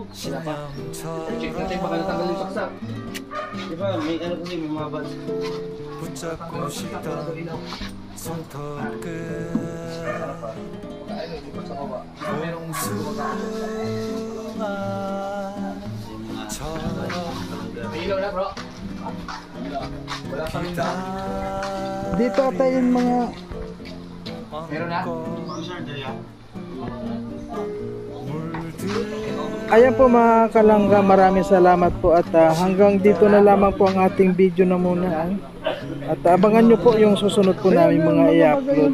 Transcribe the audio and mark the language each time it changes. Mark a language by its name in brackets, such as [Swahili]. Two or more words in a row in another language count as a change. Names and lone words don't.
[Filipino] Check natin baka natanggal yung saksak. Diba may ano kasi may mga buds. [Korean] 붙잡고 싶던 손톱 끝 봉숭아처럼 [Filipino] Dito ata yung mga ayan po mga kalangga, maraming salamat po at hanggang dito na lamang po ang ating video na muna. At abangan nyo po yung susunod po namin mga i-upload.